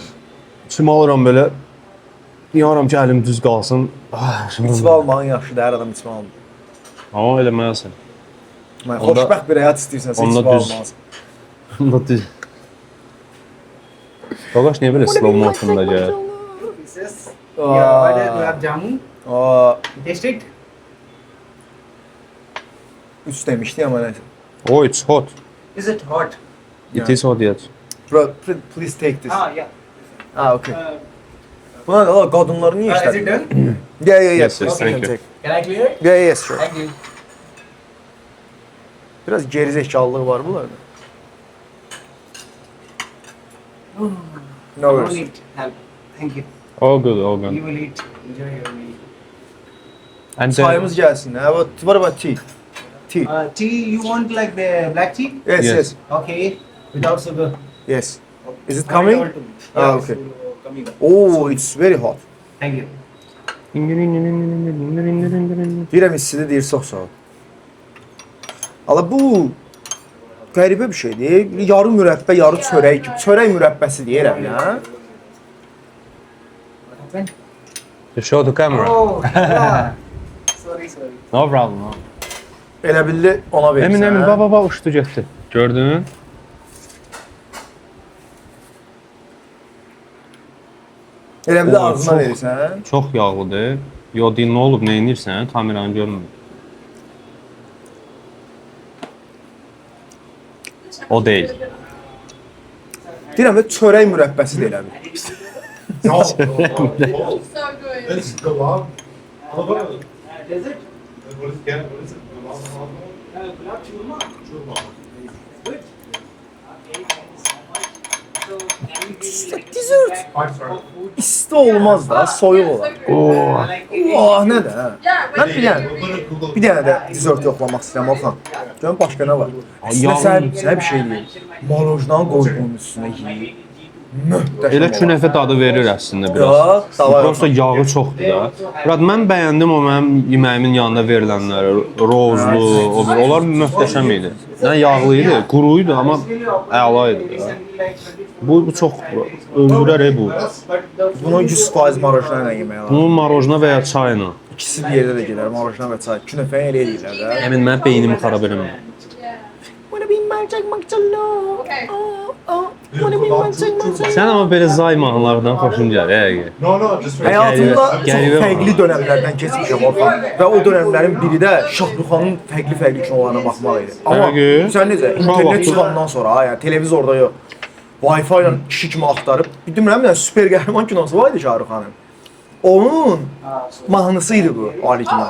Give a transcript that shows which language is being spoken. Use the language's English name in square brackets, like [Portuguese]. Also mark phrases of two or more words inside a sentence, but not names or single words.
[Azerbaijani] İçim alıram belə. Deyirəm ki, əlim düz qalsın. İçmə almağın yaxşıdır, hər adam içmə almır. Amma eləməlisən. Xoşbəxt bir həyat istəyirsənsə içmə almalısın. Onda düz. Qaqaş niyə belə [English] slow motion'da [Azerbaijani] gəlir? [English] Gulab jamun. Taste it. [Turkish] Üç demişdi ama neyse. [English] Oh, it's hot. Is it hot? It is hot, yes. Bro, please take this. Yeah. [Turkish] Okay. Buna da kadınları niye [English] Is it [Turkish] işledin? [English] done? Yeah. Yes, Okay, thank you. take. Can I clear it? Yes, sure. Thank you. [Turkish] Biraz gerizekalılığı var bunlarda. [English] No No worries. need help. Thank you. All good, all good. You will eat. Enjoy your meal. And [Turkish] Çayımız gelsin. [English] What about tea? Tea. Tea, you want like the black tea? Yes, Yes. yes. Okay. Without sugar. Yes. Is it One coming? or two. Ah, Yeah, okay. it's coming. Oh, it's very hot. Thank you. [Azerbaijani] Deyirəm istidir, deyir çox sağ ol. Ala bu qəribə bir şeydir. Yarı mürəbbə, yarı çörək kimi. Çörək mürəbbəsi deyirəm ya. [English] What happened? To show the camera. Oh, yeah. Sorry. No problem. No. [Azerbaijani] Elə bildi ona verirsən. Emin, baba uçdu getdi. Gördün? Elə bildi Oo, ağzına çox- verirsən. Çox yağlıdır. Yo, deyil, nə olub, nə edirsən? Kameranı görmür. O deyil. Deyirəm də çörək mürəbbəsi də elə bil. [English] No, So good. it's kebab. Is it? What is it? Kebab? Gulab churma. Churma. Good. Okay, thank you so much. So, can you give me like Dessert. I'm sorry. food? [Azerbaijani] İsti olmaz da, soyuq olar. Oo. [English] Like [Azerbaijani] Oh, nə də? hə? [English] Yeah, [Azerbaijani] Mən [English] when [Azerbaijani] bir dənə, bir dənə də dessert yoxlamaq istəyirəm Orxan. Görün başqa nə var? Əslində yağlı- sənə bir şey deyim. Marojnan qoy bunun üstünə yeyib. Möhtəşəm. Elə olar. künəfə dadı verir əslində biraz. Ya, davay. Prosta yağı çoxdur da. Murad, mən bəyəndim o mənim yeməyimin yanında verilənləri. Rozlu, o bir. Onlar möhtəşəm idi. Nə yağlı idi, quru idi, amma əla idi. Ya. Bu çox öldürər bu. Bunu 100% marojnan ilə yemək lazım. Bunun marojna və ya çayla. İkisi bir yerdə də gedər, marojnan və çay. Künəfəni elə eləyirlər də. Əmin, mən beynimi xarab eləmə. [English] Yeah. Wanna be marcak makçalo. Okay. Wanna be marcak makçalo. [Azerbaijani] Sən amma belə zay mahnılardan xoşun gəlir, həqiqi. [English] No, just [Azerbaijani] Həyatımda çox Qəribə fərqli dönəmlərdən keçmişəm Orxan və o dönəmlərin biri də Şahruxanın fərqli kinolarına baxmaq idi. Amma Həqiqi? sən necə Uşaq internet vaxtı- çıxandan sonra, ha, yəni televizorda yox. Wi-Fi ilə kişi kimi axtarıb, bilmirəm yəni super qəhrəman kinosu var idi Şahruxanın. Onun mahnısı idi bu original.